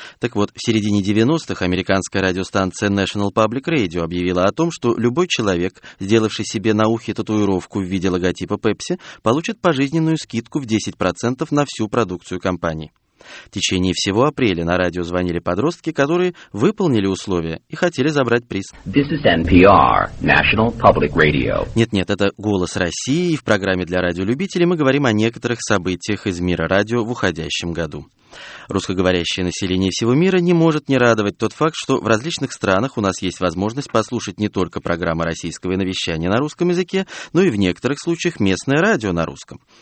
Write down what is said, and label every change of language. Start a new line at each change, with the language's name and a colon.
Russian: Так вот, в середине 90-х американская радиостанция National Public Radio объявила о том, что любой человек, сделавший себе на ухе татуировку в виде логотипа Pepsi, получит пожизненную скидку в 10% на всю продукцию компании. В течение всего апреля на радио звонили подростки, которые выполнили условия и хотели забрать приз.
English: This is NPR, National Public Radio.
Russian: Нет-нет, это «Голос России», и в программе для радиолюбителей мы говорим о некоторых событиях из мира радио в уходящем году. Русскоговорящее население всего мира не может не радовать тот факт, что в различных странах у нас есть возможность послушать не только программы российского иновещания на русском языке, но и в некоторых случаях местное радио на русском.